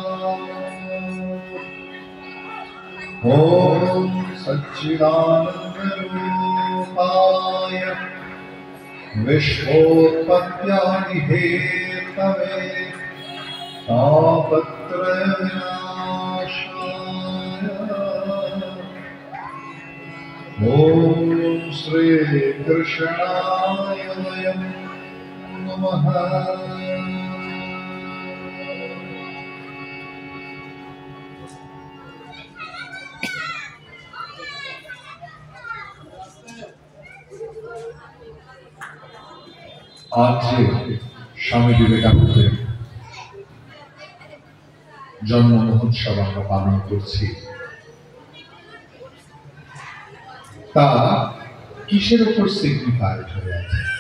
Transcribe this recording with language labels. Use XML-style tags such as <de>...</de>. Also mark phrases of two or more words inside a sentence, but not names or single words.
<sa>ॐ सच्चिदानन्दरूपाय विश्वोत्पत्त्यादिहेतवे तापत्रयविनाशाय ॐ श्रीकृष्णाय वयं नमः।</sa> <bn>आज যে স্বামী বিবেকানন্দের জন্ম মহোৎসব আমরা পালন করছি তা কিসের উপর সিগনিফাইড হয়ে আছে?</bn>